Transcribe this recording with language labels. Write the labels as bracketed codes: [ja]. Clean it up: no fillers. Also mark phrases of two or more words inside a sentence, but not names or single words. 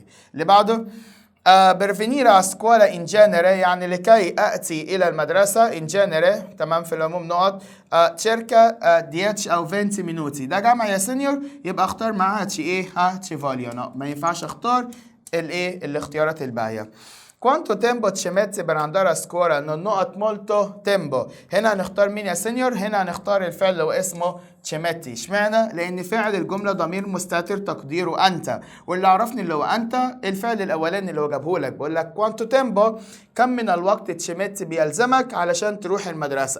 [ar] اللي بعده [it] per venire scuola in genere, [ar] يعني لكي اتي الى المدرسه [it] in genere, [ar] تمام في العموم نقط [it] circa dieci o 20 minuti, [ar] ده جمع يا سينيور، يبقى اختار معاها تشي ايه؟ تشيفاليونا. ما ينفعش اختار الايه؟ الاختيارات الباقيه. [it] Quanto tempo ci metti per andare a scuola؟ نقط molto tempo. [ar] هنا هنختار مين يا سينيور؟ هنا هنختار الفعل اللي هو اسمه تشيميتي. اشمعنى؟ لأن فاعل الجملة ضمير مستتر تقديره أنت، واللي عرفني اللي هو أنت الفعل الأولاني اللي هو جابه لك. بقول لك [it] quanto tempo, [ar] كم من الوقت تشيميتي بيلزمك علشان تروح المدرسة.